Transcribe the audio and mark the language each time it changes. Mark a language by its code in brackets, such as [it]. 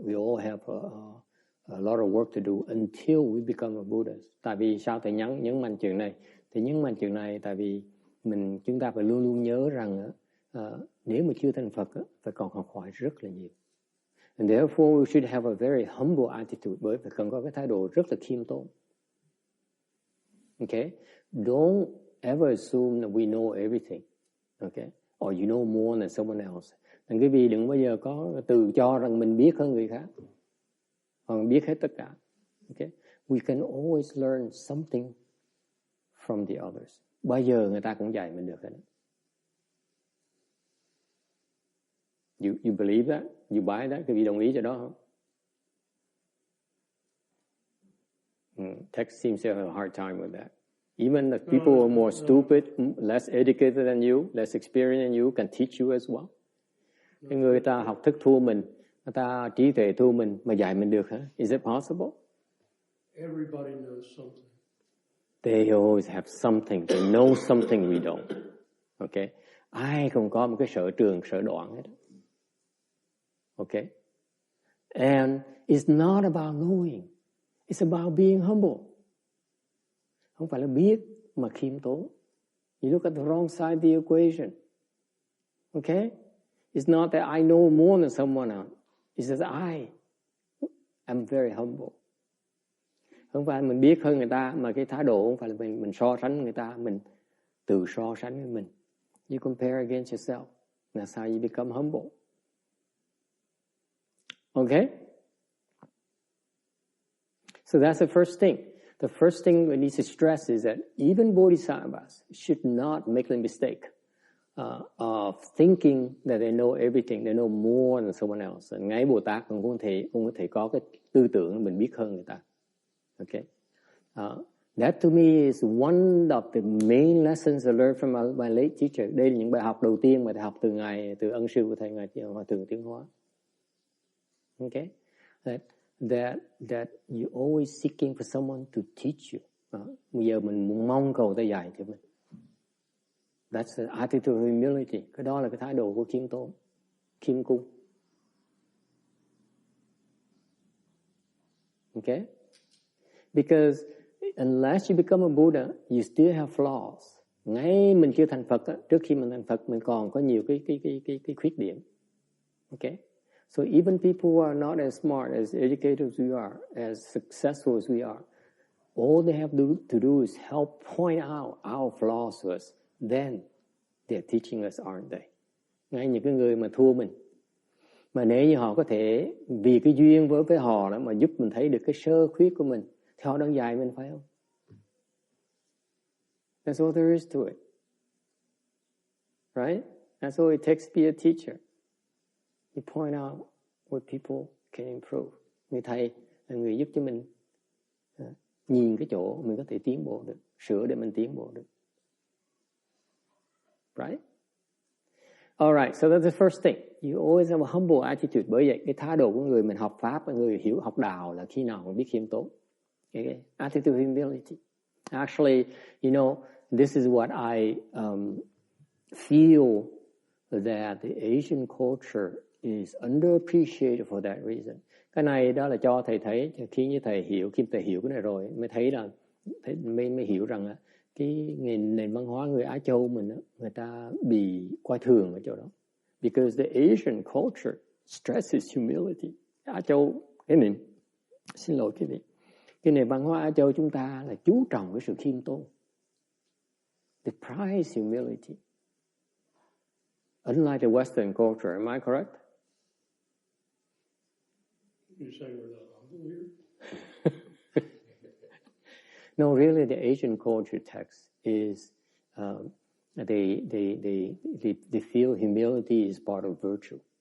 [en] We all have a lot of work to do until we become a Buddha. [vi] Tại vì sao thầy nhấn mạnh chuyện này? Thì nhấn mạnh chuyện này tại vì chúng ta phải luôn luôn nhớ rằng nếu mà chưa thành Phật phải còn học hỏi rất là nhiều. [en] And therefore we should have a very humble attitude, [vi] bởi phải cần có cái thái độ rất là khiêm tốn. [en] Okay? Don't ever assume that we know everything. Okay? Or you know more than someone else. [vi] Nên quý vị đừng bao giờ có tự cho rằng mình biết hơn người khác. Hoặc biết hết tất cả. Okay? [en] We can always learn something from the others. [vi] Bao giờ người ta cũng dạy mình được hết. [en] You believe that? You buy that? [vi] Quý vị đồng ý cho đó không? [en] Text seems to have a hard time with that. Even the people who are more stupid, less educated than you, less experienced than you, can teach you as well. [vi] Cái người ta học thức thua mình, người ta trí tuệ thua mình, mà dạy mình được hả? [en] Is it possible? Everybody knows something. They always have something. They know something we don't. Okay? [vi] Ai không có một cái sở trường, sở đoạn hết. [en] Okay? And it's not about knowing. It's about being humble. [vi] Không phải là biết mà khiêm tốn. [en] You look at the wrong side of the equation. Okay? It's not that I know more than someone else. It's that I'm very humble. [vi] Không phải mình biết hơn người ta, mà cái thái độ không phải là mình so sánh người ta, mình tự so sánh với mình. [en] You compare against yourself. That's how you become humble. Okay? So that's the first thing. The first thing we need to stress is that even bodhisattvas should not make the mistake of thinking that they know everything, they know more than someone else. [vi] Ngay Bồ Tát cũng có thể có cái tư tưởng mình biết hơn người ta. [en] Okay, that to me is one of the main lessons I learned from my late teacher. [vi] Đây là những bài học đầu tiên mà thầy học từ ân sư của thầy, ngài Hòa thượng Tiến Hóa. [en] Okay, that you always seeking for someone to teach you. [vi] Bây giờ mình mong cầu ta dạy cho mình. [en] That's the attitude of humility. [vi] Cái đó là cái thái độ của khiêm tốn, khiêm cung. [en] Okay? Because unless you become a Buddha, you still have flaws. [vi] Ngay mình chưa thành Phật, trước khi mình thành Phật, mình còn có nhiều cái khuyết điểm. [en] Okay? So even people who are not as smart, as educated as we are, as successful as we are, all they have to do is help point out our flaws to us. Then they're teaching us, aren't they? [vi] Ngay những cái người mà thua mình, mà nếu như họ có thể vì cái duyên với họ đó mà giúp mình thấy được cái sơ khuyết của mình, thì họ đang dạy mình, phải không? [en] That's all there is to it. Right? That's all it takes to be a teacher. You point out where people can improve. [vi] Người thầy là người giúp cho mình nhìn cái chỗ mình có thể tiến bộ được, sửa để mình tiến bộ được. [en] Right? All right, so that's the first thing. You always have a humble attitude. [vi] Bởi vậy, cái thái độ của người mình học Pháp, người hiểu học đạo là khi nào mình biết khiêm tốn. Okay? [en] Attitude of humility. Actually, you know, this is what I feel that the Asian culture is underappreciated for that reason. [vi] Cái này đó là cho thầy thấy, khi như thầy hiểu cái này rồi mới thấy là mới hiểu rằng là cái nền văn hóa người Á Châu mình đó, người ta bị coi thường ở chỗ đó. [en] Because the Asian culture stresses humility. [vi] Á Châu xin lỗi quý vị, cái nền văn hóa Á Châu chúng ta là chú trọng cái sự khiêm tốn. [en] They prize humility. Unlike the Western culture, am I correct? You're saying we're not humble here? No, really, the Asian culture text is they feel humility is part of virtue.